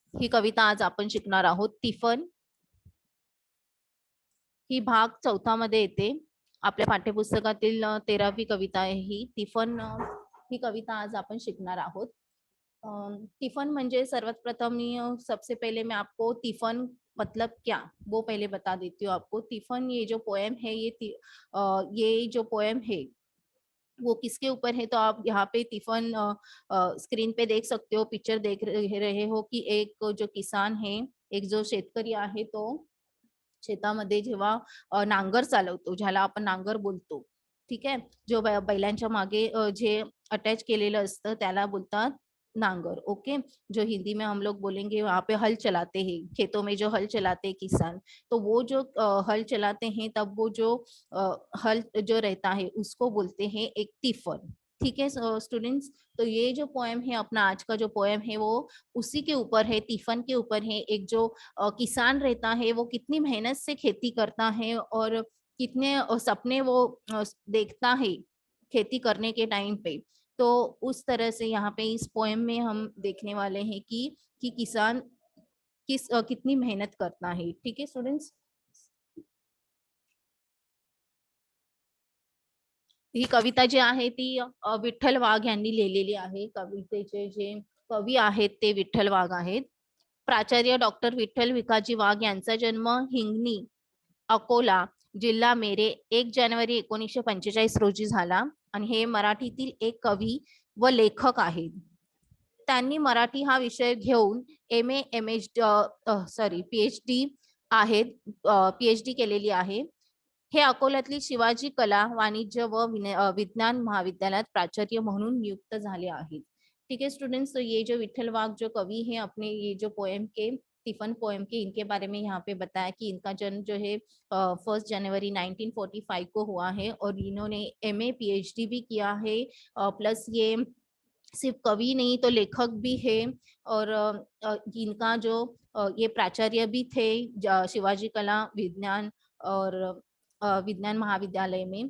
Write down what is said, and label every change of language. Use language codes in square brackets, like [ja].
[mr] ही कविता आज आपण शिकणार आहोत. तिफन ही भाग 4 मध्ये येते. आपल्या पाठ्यपुस्तकातील 13वी कविता आहे ही तिफन. ही कविता आज आपण शिकणार आहोत. तिफन म्हणजे सर्वात प्रथम [hi] सबसे पहले मैं आपको तिफन मतलब क्या वो पहले बता देती हूँ आपको. तिफन ये जो पोएम है ये जो पोएम है वो किसके ऊपर है, तो आप यहाँ पे तिफन स्क्रीन पे देख सकते हो, पिक्चर देख रहे हो की [mr] एक जो किसान है, एक जो शेतकरी आहे तो शेतामध्ये जेव्हा नांगर चालवतो, ज्याला आपण नांगर बोलतो, ठीक आहे, जो बैलांच्या मागे जे अटॅच केलेलं असतं त्याला बोलतात नांगर. [hi] ओके, जो हिंदी में हम लोग बोलेंगे वहां पे हल चलाते हैं, खेतों में जो हल चलाते हैं किसान, तो वो जो हल चलाते हैं तब वो जो हल जो रहता है उसको बोलते हैं एक तिफन. ठीक है स्टूडेंट्स, तो ये जो पोएम है अपना आज का जो पोएम है वो उसी के ऊपर है, तिफन के ऊपर है. एक जो किसान रहता है वो कितनी मेहनत से खेती करता है और कितने सपने वो देखता है खेती करने के टाइम पे. तो उस तरह से यहाँ पे इस पोएम में हम देखने वाले हैं कि किसान कितनी मेहनत करता है. ठीक है स्टूडेंट्स, [mr] ही कविता जी आहे ती विठ्ठल वाघ यांनी लिहिलेली आहे. कवितेचे जे कवी आहेत ते विठ्ठल वाघ आहेत. प्राचार्य डॉक्टर विठ्ठल भिकाजी वाघ यांचा जन्म हिंगणी, अकोला जिल्हा मेरे 1 जानेवारी 1945 रोजी झाला आणि हे मराठीतील एक कवी व लेखक आहेत. त्यांनी मराठी हा विषय घेऊन MA MH PhD आहेत, PhD केलेली आहे. हे अकोल्यातली शिवाजी कला वाणिज्य व विज्ञान महाविद्यालयात प्राचार्य म्हणून नियुक्त झाले आहेत. [hi] ठीक है स्टूडेंट्स, तो ये जो विठल वाघ जो कवि है अपने ये जो पोएम के तिफन पोएम के इनके बारे में यहाँ पे बताया कि इनका जन्म जो है 1 जनवरी 1945 को हुआ है और इन्होंने MA PhD भी किया है. प्लस ये सिर्फ कवि नहीं तो लेखक भी है और इनका जो ये प्राचार्य भी थे शिवाजी कला विज्ञान और विज्ञान महाविद्यालय में.